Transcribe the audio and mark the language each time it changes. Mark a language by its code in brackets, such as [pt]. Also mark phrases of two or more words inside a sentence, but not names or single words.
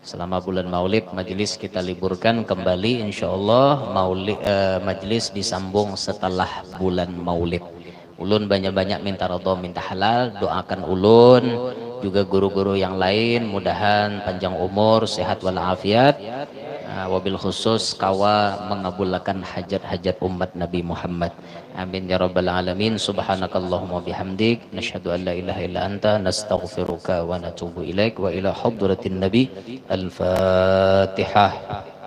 [id] Selama bulan Maulid majelis kita liburkan kembali, insyaallah majelis disambung setelah bulan Maulid. [bjn] Ulun banyak-banyak minta ridho, minta halal, doakan ulun juga guru-guru yang lain, mudahan panjang umur, sehat walafiat. [ar] وبالخصوص [bjn] kawa mengabulkan hajat-hajat umat Nabi Muhammad. [ar] آمين يا رب العالمين. سبحانك اللهم بحمدك نشهد أن لا إله إلا أنت نستغفرك ونتوب إليك وإلى حضرة النبي. Al-Fatihah.